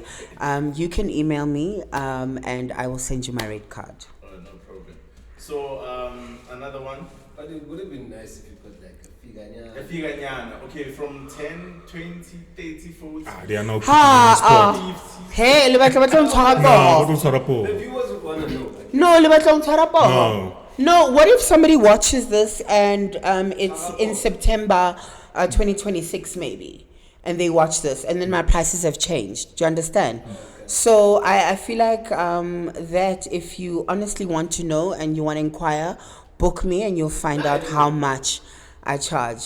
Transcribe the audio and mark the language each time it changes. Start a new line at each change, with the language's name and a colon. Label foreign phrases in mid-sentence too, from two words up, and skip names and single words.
English: You can email me, and I will send you my rate card. Oh, no problem. So, another one. But it would have been nice if you put like a figanya. A figanyana. Okay, from 10, 20, 30, 40. They are now putting in sport.
Southern Sotho: Hey, le batla batla ntshwara
English: No, poho. don't
Southern Sotho: tshwara poho.
English: The viewers would want to know. Like, No,
Southern Sotho: le batla ntshwara poho.
English: No. No, what if somebody watches this and it's in September 2026 maybe, and they watch this and then my prices have changed? Do you understand? okay. So I feel like that if you honestly want to know and you want to inquire, book me and you'll find out how much I charge.